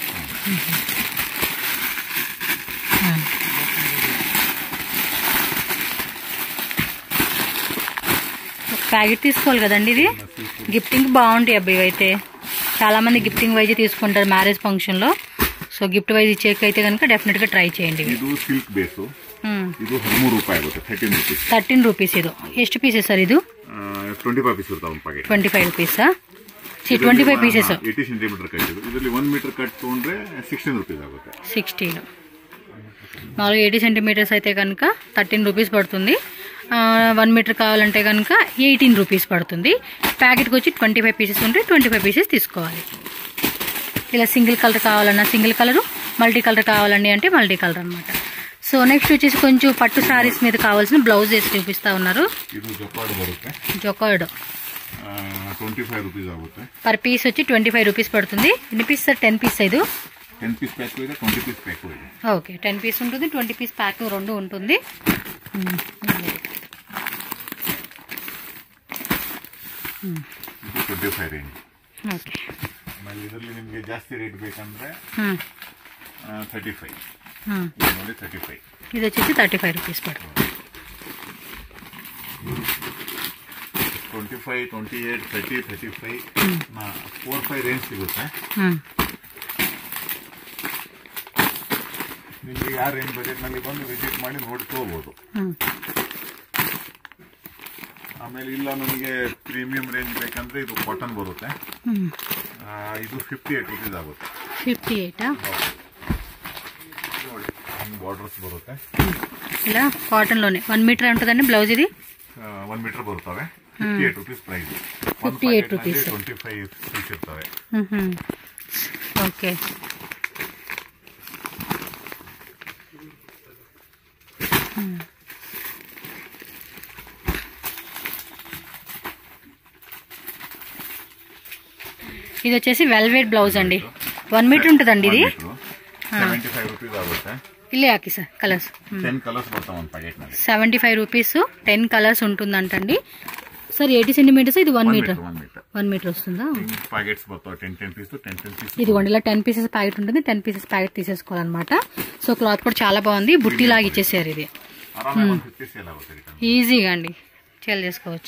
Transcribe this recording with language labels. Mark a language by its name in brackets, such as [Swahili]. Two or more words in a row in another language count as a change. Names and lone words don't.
[Telugu] ప్యాకెట్ తీసుకోవాలి కదండి. ఇది గిఫ్టింగ్ బాగుంటాయి అబ్బాయి. ఇవైతే చాలా మంది గిఫ్టింగ్ వైజ్ తీసుకుంటారు [English] marriage function [Telugu] లో. సో [English] gift wise [Telugu] ఇచ్చేకి అయితే కనుక డెఫినెట్ గా ట్రై చేయండి. [Kannada] ಇದು 13 ರೂಪಾಯಿ ಆಗುತ್ತೆ. 13 ರೂಪೀಸ್. ಇದು ಎಷ್ಟು ಪೀಸಸ್ ಸರ್? ಇದು 25 ಪೀಸ್ ಇರ್ತಾವೆ ಒಂದು ಪ್ಯಾಕೆಟ್. 25 ರೂಪೀಸ್. 25 ಪೀಸಸ್. 80 ಸೆಂಟಿಮೀಟರ್ ಕಟ್ ಇದು. ಇದರಲ್ಲಿ 1 ಮೀಟರ್ ಕಟ್ ತಗೊಂಡ್ರೆ 16 ರೂಪೀಸ್ ಆಗುತ್ತೆ. [Telugu] 16. 80 సెంటీమీటర్స్ అయితే కనుక 13 రూపీస్ పడుతుంది. 1 మీటర్ కావాలంటే కనుక 18 రూపీస్ పడుతుంది. ప్యాకెట్కి వచ్చి 25 పీసెస్ ఉంటే 25 పీసెస్ తీసుకోవాలి. ఇలా [English] single colour [Telugu] కావాలన్నా సింగిల్ కలరు, [English] multi colour [Telugu] కావాలండి అంటే [English] multi colour [Telugu] అనమాట. సో నెక్స్ట్ వచ్చేసి కొంచెం [English] pattu sarees [Telugu] మీద కావాల్సిన బ్లౌజెస్ చూపిస్తా ఉన్నారు. జొకార్డ్ [Kannada] 25 రూపీస్ ఆಗುತ್ತೆ. [Telugu] పర్ పీస్ వచ్చి 25 రూపీస్ పడుతుంది. ఎన్ని పీస్ సార్? 10 పీస్. ఇది [Kannada] 10 [English] piece pack [Kannada] ಇದೆ 20 [English] piece pack [Kannada] ಇದೆ. [Telugu] ఓకే 10 పీస్ ఉంటుంది 20 పీస్ ప్యాక్ రెండు ఉంటుంది. [Kannada] ಇದು 25 ರೇಂಜ್. [Telugu] ఓకే [Kannada] ಆಮೇಲೆ ಇದರಲ್ಲಿ ನಿಮಗೆ ಜಾಸ್ತಿ ರೇಟ್ ಬೇಕಂದ್ರೆ 35 ನೋಡಿ 35 [Telugu] ఇది వచ్చేసి 35 రూపీస్ పడుతుంది. [Kannada] 25 28 30 35 4-5 ರೇಂಜ್ ಸಿಗುತ್ತೆ. ನಿಮಗೆ ಯಾವ ರೇಂಜ್ ಬಜೆಟ್ನಲ್ಲಿ ಬಂದು ವಿಸಿಟ್ ಮಾಡಿ ನೋಡ್ಕೋಬಹುದು. ಆಮೇಲೆ ಇಲ್ಲ ನನಗೆ [English] premium range [Kannada] ಬೇಕಂದ್ರೆ ಇದು ಕಾಟನ್ ಬರುತ್ತೆ. ಇದು 58 ರೂಪೀಸ್ ಆಗುತ್ತೆ. 58 ನೋಡಿ ಬಾರ್ಡರ್ಸ್ ಬರುತ್ತೆ. ಇಲ್ಲ ಕಾಟನ್ ಲೋನೆ 1 ಮೀಟರ್ [Telugu] ఉంటుందండి బ్లౌజ్ ఇది [Kannada] 1 ಮೀಟರ್ ಬರ್ತವೆ. 58 ರೂಪೀಸ್ ಪ್ರೈಸ್. 58 ರೂಪೀಸ್ 25 ಪೀಸ್ ಇರ್ತವೆ. [Telugu] ఓకే ఇది వచ్చేసి [English] velvet blouse [Telugu] అండి. 1 మీటర్ ఉంటుందండి ఇది. [Kannada] 75 ರೂಪೀಸ್ ಆಗುತ್ತೆ. ಇಲ್ಲೇ ಹಾಕಿ ಸಾರ್ ಕಲರ್ಸ್ 10 కలర్స్ ಬರ್ತಾವ ಒಂದು ಪ್ಯಾಕೆಟ್ ನಲ್ಲಿ. [Telugu] 75 రూపీస్ 10 కలర్స్ ఉంటుందంటండి సార్. 80 సెంటీమీటర్స్ ఇది 1 మీటర్ 1 మీటర్ వస్తుందా? [Kannada] ప్యాకెట్స్ ಬರ್ತಾವ 10 పీస్ 10 పీస్. [Telugu] ఇదిగోండి ఇలా 10 పీసెస్ ప్యాకెట్ ఉంటుంది. 10 పీసెస్ ప్యాకెట్ తీసేసుకోవాలన్నమాట. సో క్లాత్ కూడా చాలా బాగుంది. బుట్టి లాగా ఇచ్చేసారు ఇది. ఈజీగా అండి సేల్ చేసుకోవచ్చు.